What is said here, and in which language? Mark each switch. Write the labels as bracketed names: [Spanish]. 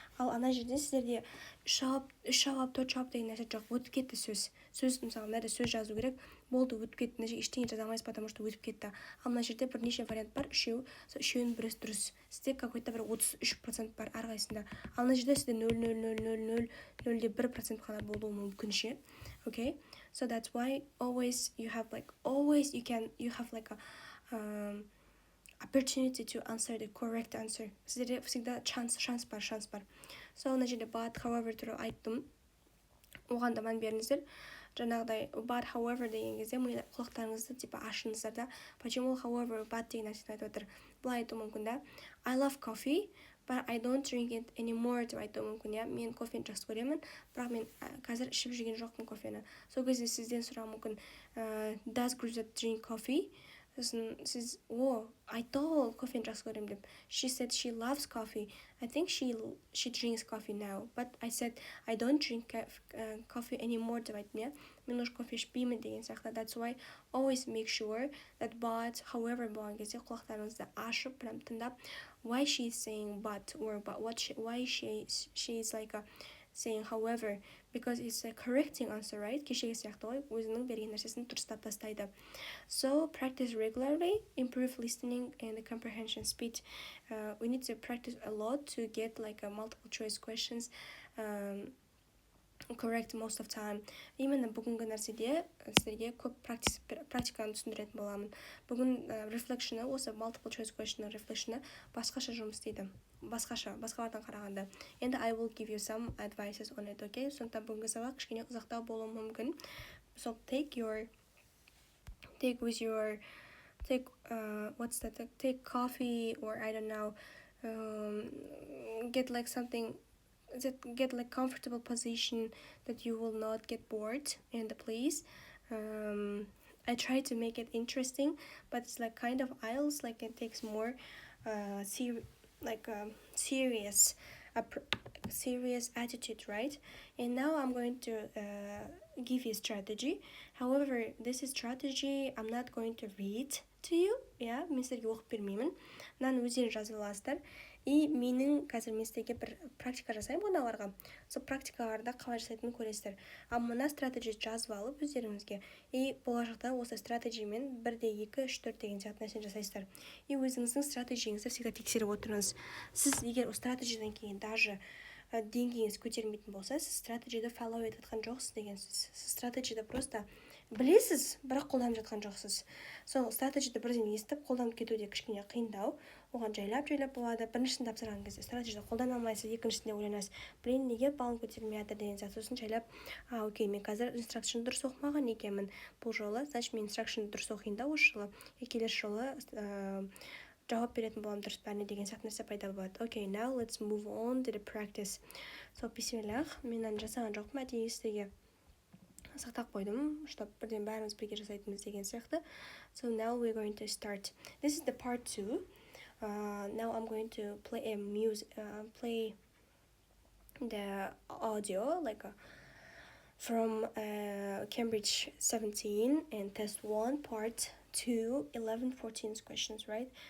[Kazakh] Ал ана жерде сіздерде үш жауап, төрт жауап деген нәрсе жоқ, өтіп кетті сөз. Мысалы, мына сөз жазу керек, болды өтіп кетті, мына жерге ештеңе жаза алмайсыз, [Russian] потому что [Kazakh] өтіп кетті. Ал мына жерде бірнеше вариант бар, үшеуінің бірі дұрыс. Сізде [Russian] какой-то [Kazakh] бір 33% бар әрқайсында. Ал мына жерде сізде 0,0000,01% қана болуы мүмкін ше. [English] Okay? So that's why always you have like a opportunity to answer the correct answer. [Kazakh] Сіздерде [Russian] всегда [Kazakh] шанс бар. So мына жерде but, however туралы айттым. Оған да мән беріңіздер. Жаңағыдай but, however деген кезде құлақтарыңызды типа ашыңыздар да. [Russian] Почему [Kazakh] however but деген нәрсені айтып отыр. Бұлай айту мүмкін да. [English] I love coffee, but I don't drink it anymore [Kazakh] деп айту мүмкін, иә. Мен кофені жақсы көремін, бірақ мен қазір ішіп жүрген жоқпын кофені. Сол кезде сізден сұрау мүмкін, [English] does Gulzat drink coffee? [Kazakh] Сіз айтты ғой кофені жақсы көремін деп. [English] She said she loves coffee. I think she drinks coffee now, but I said I don't drink coffee anymore [Kazakh] деп айттым, иә. Мен [Russian] уже [Kazakh] кофе ішпеймін деген сияқты. [English] That's why always make sure that but, however [Kazakh] болған кезде құлақтарыңызды ашып, прям тыңдап, [English] why she is saying but, or why she is like saying however, because it's a correcting answer, right? [Kazakh] Кешегі сияқты ғой, өзінің берген нәрсесін дұрыстап тастайды. [English] So practice regularly, improve listening and the comprehension speed. We need to practice a lot to get like a multiple choice questions correct most of time. [Kazakh] Именно бүгінгі нәрседе сіздерге көп практиканы түсіндіретін боламын. Бүгін reflection'ы, осы multiple choice question'ы reflection'ы басқаша жұмыс істейді. Басқалардан қарағанда. [English] And I will give you some advices on it, okay? [Kazakh] Сондықтан бүгінгі сабақ кішкене ұзақтау болуы мүмкін. [English] So take coffee, or I don't know, get like something, get like comfortable position that you will not get bored in the place. I try to make it interesting, but it's like kind of IELTS, like it takes more serious attitude, right? And now I'm going to give you a strategy. However, this strategy I'm not going to read to you, yeah, [Kazakh] мен сіздерге оқып бермеймін. Мынаны өздерің жазып аласыздар. И менің қазір мен сіздерге бір практика жасаймын мыналарға. Сол практикаларда қалай жасайтынын көресіздер. Ал мына стратегия жазып алып өздеріңізге, и болашақта осы стратегиямен 1-2, 3, 4 деген сияқты нәрсені жасайсыздар. И өзіңіздің стратегияңызды [Russian] всегда [Kazakh] тексеріп отырыңыз. Сіз егер стратегиядан кейін даже деңгейіңіз көтермейтін болса, сіз стратегияда follow етіп жатқан жоқсыз деген сөз. Сіз стратегияда просто білесіз, бірақ қолданып жатқан жоқсыз. Сол стратегияда бірден естіп қолданып кетуде кішкене қиындау. Оған жайлап болады. Біріншісін тапсырған кезде стратегияда қолдана алмайсыз, екіншісінде ойланасыз, [Russian] блин, [Kazakh] неге балым көтерілмей жатыр деген сияқты. Сосын жайлап, окей, мен қазір инструкшн дұрыс оқымаған екенмін бұл жолы, [Russian] значит [Kazakh] мен инструкшн дұрыс оқиын да осы жылы, келесі жолы жауап беретін боламын дұрыс бәріне деген сияқты нәрсе пайда болады. [English] Okay, now let's move on to the practice. [Kazakh] So, бисмиллах, мен жасаған жоқпын, әдейі сіздерге сақтап қойдым, [Russian] чтобы [Kazakh] бірден бәріміз бірге жасайтынбыз деген сияқты. [English] So now we're going to start. This is the part 2. Now I'm going to play play the audio like from Cambridge 17 and test 1 part 2 11-14 questions, right?